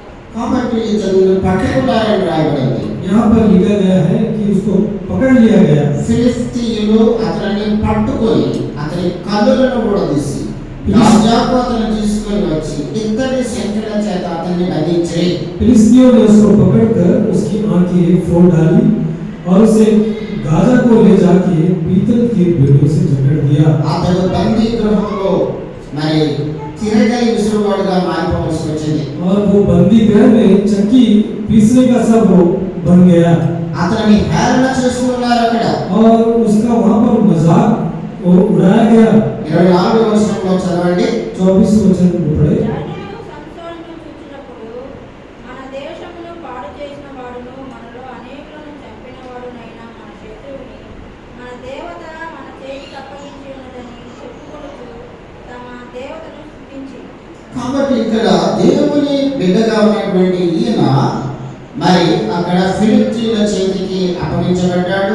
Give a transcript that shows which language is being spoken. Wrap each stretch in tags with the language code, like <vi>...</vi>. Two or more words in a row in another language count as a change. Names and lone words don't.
<te>కాబట్టి ఇతను పట్టుకున్నారని రాయబడింది.</te> <hi>यहाँ पर लिखा गया है कि उसको पकड़ लिया गया।</hi> <te>ఫిలిష్తీయులు అతనిని పట్టుకొని అతని కన్నులను ఊడదీసి గాజాకు అతన్ని తీసుకొని వచ్చి ఇత్తడి సంకెళ్ల చేత అతన్ని బంధించిరి.</te> <hi>फिलिस्तीयों ने उसको पकड़कर उसकी आंखें फोड़ डाली और उसे गाजा को ले जाके पीतल के बेड़ों से जकड़ दिया।</hi> <te>అతడు బందీ గృహంలో మరి తిరగలి విసురువాడుగా మారిపోవలసి వచ్చింది.</te> <hi>और वो बंदी गृह में चक्की पीसने का सब वो बन गया</hi> <te>అతనిని హేళన చేస్తున్నారు అక్కడ.</te> <hi>और उसका वहां पर मजाक वो उड़ाया गया।</hi> <te>24వ వచనంలో చదవండి.</te> <hi>24 वचन को पढ़े।</hi> <te>జనులు సంసోనును చూచినప్పుడు మన దేశమును పాడు చేసిన వాడును మనలో అనేకులను చంపిన వాడునైన మన శత్రువుని మన దేవత మన చేతికి అప్పగించి ఉన్నదని చెప్పుకొనుచు తమ దేవతను స్తుతించి. కాబట్టి ఇక్కడ దేవుని బిడ్డగా ఉన్నటువంటి ఈయన మరి అక్కడ ఫిలిష్తీయుల చేతికి అప్పగించబడ్డాడు.</te>